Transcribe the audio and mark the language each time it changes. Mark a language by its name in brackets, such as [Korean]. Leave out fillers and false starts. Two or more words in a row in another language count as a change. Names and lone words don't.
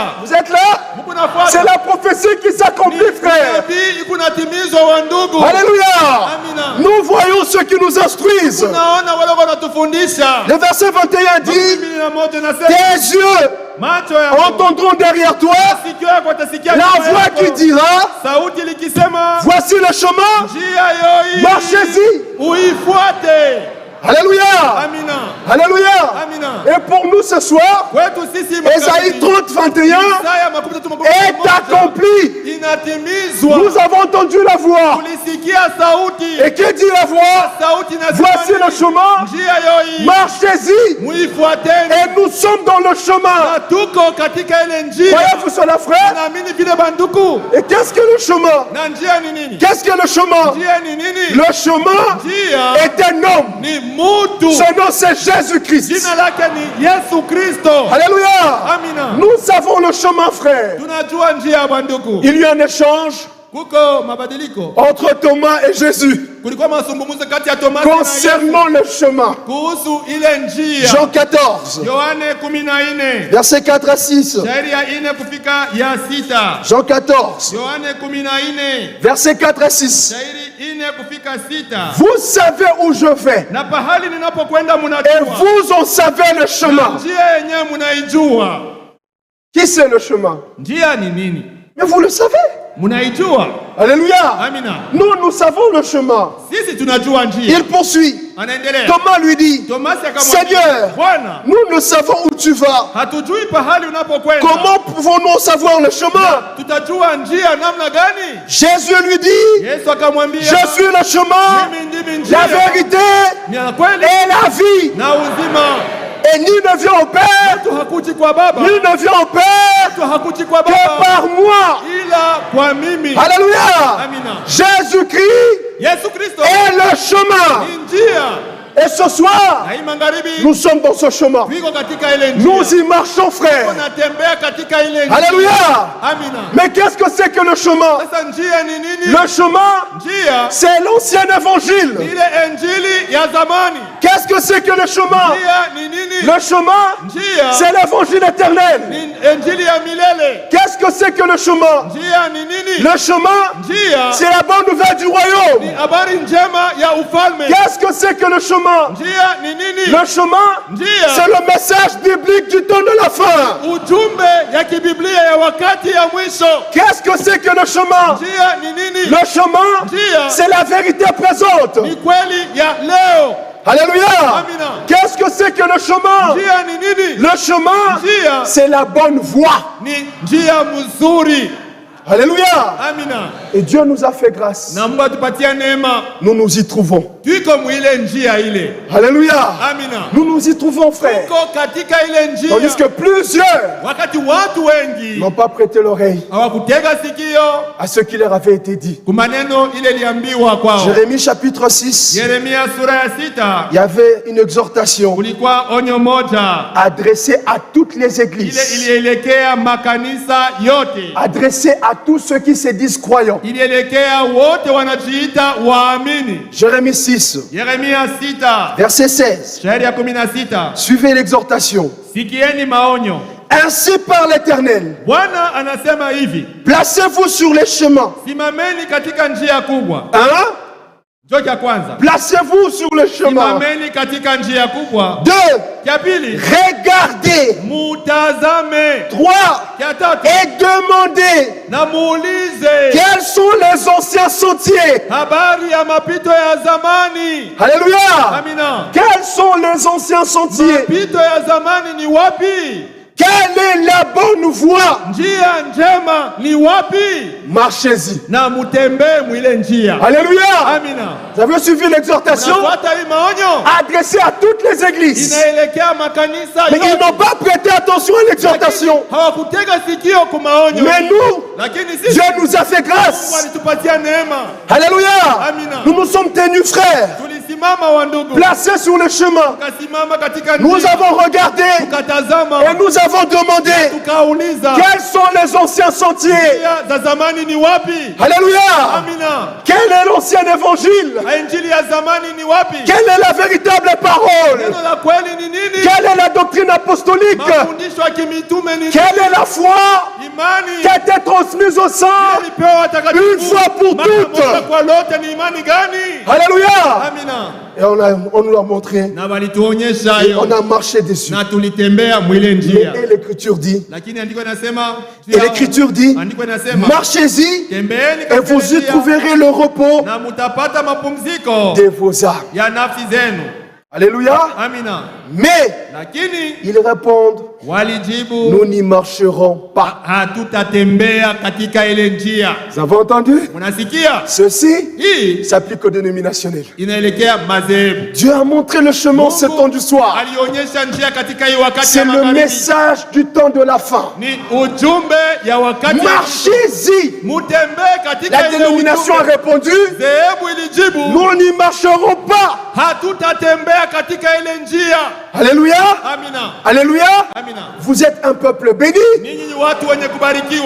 [French] Vous êtes là? [Swahili] Mungu nafuata. [French] C'est la prophétie qui s'accomplit, frère. [Swahili] Nabii iko natimizwa wa ndugu. [French] Alléluia. [Swahili] Amina. [French] Nous voyons ceux qui nous instruisent. [Swahili] Tunaona wale wanatufundisha. [French] Le verset 21 dit, [Swahili] 21 nasema, [French] tes yeux [Swahili] macho yako [French] entendront derrière toi [Swahili] sikio yako watasikia [French] la [Swahili] nyuma [French] voix [Swahili] yako. [French] qui dira, [Swahili] Sauti likisema, [French] voici le chemin, [Swahili] njia yo hii [French] marchez-y. [Swahili] uifuate. [French] Alléluia. [Swahili] Amina. [French] Alléluia. [Swahili] Amina. [French] Et pour nous ce soir, [Swahili] Kwetu sisi [French] Ésaïe 30, 21 [Swahili] Isaya 13:21 [French] est accompli. [Swahili] inatimizwa. [French] Nous avons entendu la voix. [Swahili] Tulisikia sauti. [French] Et qui dit la voix? [Swahili] Sauti inasema [French] Voici [Swahili] nini? [French] le chemin, [Swahili] Njia yo hii [French] marchez-y. [Swahili] muifuateni. [French] Et nous sommes dans le chemin. [Swahili] Na tuko katika ile njia. [French] Voyez-vous cela, frère? [Swahili] Naamini vile banduku. [French] Et qu'est-ce que le chemin? [Swahili] Na njia ni nini? [French] Qu'est-ce que le chemin? [Swahili] Njia ni nini? [French] Le chemin [Swahili] Njia [French] est un homme. [Swahili] ni mutu. [French] Son nom c'est Jésus-Christ. [Swahili] Jina lake ni Yesu Kristo. [French] Alléluia. [Swahili] Amina. [French] Nous savons le chemin, frère. [Swahili] Tunajua njia banduku. [French] Il y a un échange [Swahili] kuko mabadiliko. [French] entre Thomas et Jésus [Swahili] Kulikuwa mazungumzo kati ya Tomaso na Yesu [French] concernant le chemin. [Swahili] kuhusu ile njia. [French] Jean 14, [Swahili] Yohane 14 [French] versets 4 à 6. [Swahili] shairi ya 4 kufika ya 6. [French] Jean 14, [Swahili] Yohane 14 [French] versets 4 à 6. [Swahili] shairi 4 kufika 6. [French] Vous savez où je vais [Swahili] Na pahali ninapokwenda [French] et [Swahili] mnajua. [French] vous en savez le chemin. [Swahili] Njia yenyewe mnaijua. [French] Qui c'est le chemin? [Swahili] Njia ni nini? [French] Mais vous le savez. [Swahili] Mnaijua. [French] Alléluia. [Swahili] Amina. [French] Nous savons le chemin. [Swahili] Sisi tunajua njia. [French] Il poursuit. [Swahili] Anaendelea. [French] Thomas lui dit, [Swahili] Tomasi akamwambia, [French] Seigneur, [Swahili] Bwana, [French] nous ne savons où tu vas. [Swahili] hatujui pahali unapokwenda. [French] Comment pouvons-nous savoir le chemin? [Swahili] Tutajua njia namna gani? [French] Jésus lui dit, [Swahili] Yesu akamwambia, [French] je suis le chemin, [Swahili] mimi ndimi njia, [French] la vérité [Swahili] ni ya kweli [French] et la vie. [Swahili] na uzima. [French] Et ni ne vient au Père, [Swahili] Mtu hakuji kwa Baba, [French] ni ne vient au Père [Swahili] mtu hakuji kwa [French] que [Swahili] Baba [French] par moi. [Swahili] ila kwa mimi. [French] Alléluia. [Swahili] Amina. [French] Jésus-Christ [Swahili] Yesu Kristo [French] est le chemin. [Swahili] ni njia. [French] Et ce soir, [Swahili] Na hii magharibi [French] nous sommes dans ce chemin. [Swahili] tuko katika ile njia. [French] Nous y marchons, frère. [Swahili] Tunatembea katika ile njia. [French] Alléluia. [Swahili] Amina. [French] Mais qu'est-ce que c'est que le chemin? [Swahili] Sasa njia ni nini? [French] Le chemin, [Swahili] Njia [French] c'est l'ancien [Swahili] ni [French] évangile. [Swahili] ile injili ya zamani. [French] Qu'est-ce que c'est que le chemin? [Swahili] Njia ni nini? [French] Le chemin, [Swahili] Njia [French] c'est l'évangile éternel. [Swahili] ni injili ya milele. [French] Qu'est-ce que c'est que le chemin? [Swahili] Njia ni nini? [French] Le chemin, [Swahili] Njia [French] c'est la bonne nouvelle du [Swahili] ni [French] royaume. [Swahili] habari njema ya ufalme. [French] Qu'est-ce que c'est que le chemin? [Swahili] Njia ni nini? [French] Le chemin, [Swahili] Njia [French] c'est le message biblique du temps de la fin. [Swahili] ujumbe ya kibiblia ya wakati ya mwisho. [French] Qu'est-ce que c'est que le chemin? [Swahili] Njia ni nini? [French] Le chemin, [Swahili] Njia [French] c'est la vérité présente. [Swahili] ni kweli ya leo. [French] Alléluia. [Swahili] Amina. [French] Qu'est-ce que c'est que le chemin? [Swahili] Njia ni nini? [French] Le chemin, [Swahili] Njia [French] c'est la bonne voie. [Swahili] ni njia mzuri. [French] Alléluia. [Swahili] Amina. [French] Et Dieu nous a fait grâce. [Swahili] Na Mungu atupatia neema. [French] Nous nous y trouvons. [Swahili] Tuko mwile njia ile. [French] Alléluia. [Swahili] Amina. [French] Nous nous y trouvons, frère. [Swahili] Tuko katika ile njia. [French] Tandis que plusieurs [Swahili] Wakati watu wengi [French] n'ont pas prêté l'oreille [Swahili] hawakutega sikio [French] à ce qui leur avait été dit. [Swahili] kumaneno ile liambiwa kwao. [French] Jérémie chapitre 6, [Swahili] Yeremia sura ya 6 [French] il y avait une exhortation [Swahili] kulikuwa onyo moja [French] adressée à toutes les [Swahili] ile [French] églises, [Swahili] ilielekea makanisa yote, [French] adressée à tous ceux qui se disent croyants. [Swahili] ilielekea wote wanajiita waamini. [French] Jérémie 6, [Swahili] Yeremia 6 [French] verset 16. [Swahili] shairi ya 16. [French] Suivez l'exhortation. [Swahili] Sikieni maonyo. [French] Ainsi parle l'Éternel. [Swahili] Bwana anasema hivi, [French] Placez-vous sur les chemins. [Swahili] simameni katika njia kubwa. [French] Un, [Swahili] Njoo cha kwanza, [French] placez-vous sur le chemin. [Swahili] simameni katika njia kubwa. [French] Deux, [Swahili] Cha pili, [French] regardez. [Swahili] mutazame. [French] Trois, [Swahili] Cha tatu, [French] et demandez [Swahili] na muulize [French] quels sont les anciens sentiers. [Swahili] habari ya mapito ya zamani. [French] Alléluia. [Swahili] Amina. [French] Quels sont les anciens sentiers? [Swahili] Mapito ya zamani ni wapi? [French] Quelle est la bonne voie? [Swahili] Njia njema ni wapi? [French] Marchez-y. [Swahili] Na mutembee mwile njia. [French] Alléluia. [Swahili] Amina. [French] Vous avez suivi l'exhortation [Swahili] Nafuata hii maonyo [French] adressée à toutes les églises. [Swahili] inaelekea makanisa [French] Mais ils [Swahili] yote. [French] n'ont pas prêté attention à l'exhortation. [Swahili] Hawakutega sikio kwa maonyo. [French] Mais nous, [Swahili] Lakini sisi [French] Dieu nous a fait [Swahili] Mungu [French] grâce. [Swahili] alitupatia neema. [French] Alléluia. [Swahili] Amina. [French] Nous nous sommes tenus, frères, [Swahili] Tulisimama wa ndugu. [French] placés sur le chemin. [Swahili] Tukasimama katika [French] Nous [Swahili] njia. [French] avons regardé [Swahili] Tukatazama. [French] et nous avons demandé [Swahili] Tukauliza. [French] quels sont les anciens sentiers. [Swahili] Njia za zamani ni wapi? [French] Alléluia. [Swahili] Amina. [French] Quel est l'ancien évangile? [Swahili] Injili ya zamani ni wapi? [French] Quelle est la véritable parole? [Swahili] Neno la kweli ni nini? [French] Quelle est la doctrine apostolique? [Swahili] Mafundisho ya kimitume ni nini? [French] Quelle est la foi [Swahili] Imani [French] qui a été transmise au sang? [Swahili] ilipewa watakatifu. [French] Une fois pour [Swahili] Mara [French] toutes. [Swahili] moja kwa lote ni imani gani? [French] Alléluia. [Swahili] Amina. [French] Et on nous l'a montré. [Swahili] Na walituonyesha [French] Et on [Swahili] hiyo [French] a marché dessus. [Swahili] na tulitembea mwile njia. [French] Et l'Écriture dit, [Swahili] Lakini andiko inasema [French] et l'Écriture dit, [Swahili] andiko inasema [French] marchez-y [Swahili] tembeeni [French] et [Swahili] katika [French] vous y [Swahili] njia [French] trouverez le repos [Swahili] na mutapata mapumziko [French] de vos âmes. [Swahili] ya nafsi zenu. [French] Alléluia. [Swahili] Amina. [French] Mais [Swahili] Lakini [French] ils répondent, [Swahili] walijibu, [French] nous n'y marcherons pas. [Swahili] hatutatembea katika ile njia. [French] Vous avez entendu? [Swahili] Unasikia? [French] Ceci [Swahili] Hii [French] s'applique aux dénominationnels. [Swahili] inaelekea madhehebu. [French] Dieu a montré le chemin en ce temps du soir. [Swahili] Alionyesha njia katika hii wakati [French] C'est [Swahili] ya [French] le [Swahili] magharibi. [French] message du temps de la fin. [Swahili] Ni ujumbe ya wakati ya [French] Marchez-y. [Swahili] mutembee katika [French] La [Swahili] ile [French] dénomination a [Swahili] ujumbe. [French] répondu, [Swahili] Dhehebu ilijibu, [French] nous n'y marcherons pas. [Swahili] hatutatembea katika ile njia. [French] Alléluia. [Swahili] Amina. [French] Alléluia. [Swahili] Amina. [French] Vous êtes un peuple béni. [Swahili] Ninyi ni watu wenye kubarikiwa.